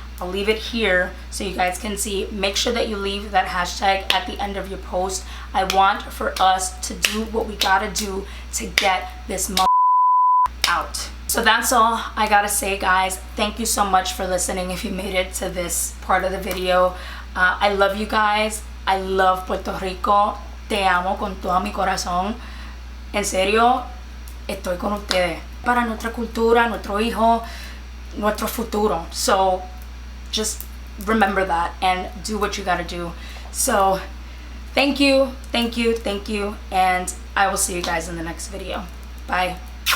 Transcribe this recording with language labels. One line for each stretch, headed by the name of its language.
English: I'll leave it here so you guys can see. Make sure that you leave that hashtag at the end of your post. I want for us to do what we gotta do to get this out. So that's all I gotta say, guys. Thank you so much for listening if you made it to this part of the video. I love you guys. I love Puerto Rico.
Spanish: Te amo con todo mi corazón. En serio, estoy con ustedes. Para nuestra cultura, nuestro hijo, nuestro futuro.
English: So just remember that and do what you gotta do. So thank you, and I will see you guys in the next video. Bye.